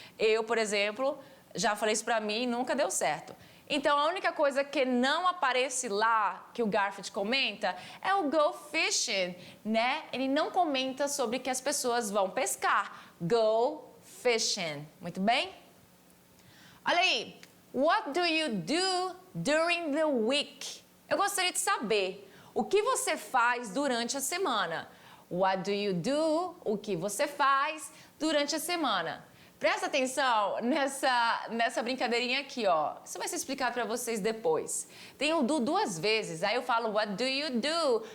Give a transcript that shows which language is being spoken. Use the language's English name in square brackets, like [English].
[Portuguese] Eu, por exemplo, já falei isso pra mim e nunca deu certo. Então, a única coisa que não aparece lá, que o Garfield comenta, é o go fishing, né? Ele não comenta sobre que as pessoas vão pescar. [English] Go fishing. [Portuguese] Muito bem? Olha aí. [English] What do you do during the week? [Portuguese] Eu gostaria de saber. O que você faz durante a semana? [English] What do you do? [Portuguese] O que você faz durante a semana? Presta atenção nessa brincadeirinha aqui, ó. Isso vai ser explicado para vocês depois. Tem o do duas vezes, aí eu falo [English] what do you do?